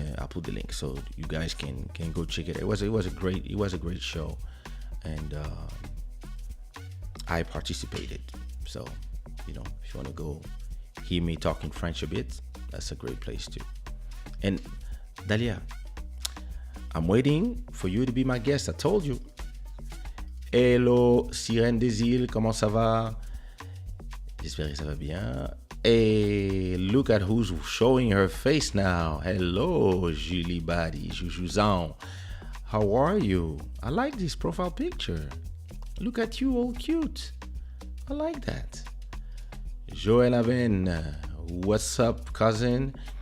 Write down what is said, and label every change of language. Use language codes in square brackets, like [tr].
[en] I'll put the link so you guys can go check it. It was a great show, and I participated. So if you want to go hear me talking French a bit, that's a great place too. And Dalia, I'm waiting for you to be my guest. I told you. [fr] Hello, Sirène des Îles, comment ça va? J'espère que ça va bien. [en] Hey, look at who's showing her face now. Hello, Julie Badi, Jujuzan. How are you? I like this profile picture. Look at you, all cute. I like that. Joël Aven, what's up, cousin?